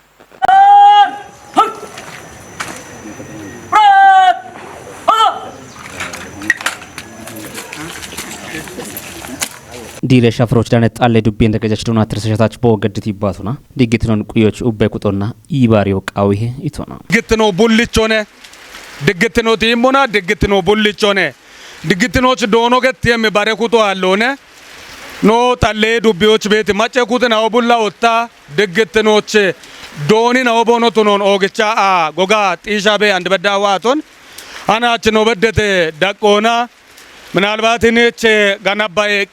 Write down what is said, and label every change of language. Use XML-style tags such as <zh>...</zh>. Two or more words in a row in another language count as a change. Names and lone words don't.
<kbr>ዲሬ ሻፍሮች ዳነት ጣለ ዱቤ እንደገጀች ዶና ትርሰሻታች በወገድት ይባቱና ዲግትኖን ቁዮች ኡበ ቁጦና ኢባሪዮ ቃዊሄ ኢቶና ዲግትኖ ቡልቾኔ ዲግትኖ ቲሞና ዲግትኖ ቡልቾኔ ዲግትኖች ዶኖ ገት የሚባረ ቁጦ አለone ኖ ጣለ ዱቤዎች ቤት ማጨቁት ነው ቡላ ወጣ ዲግትኖች ዶኒ ነው ቦኖ ቱኖን ኦገቻ ጎጋ ጢሻቤ አንድ በዳዋቶን አናች ነው በደተ ዳቆና ምናልባት እኔች ጋናባየቄ</kbr>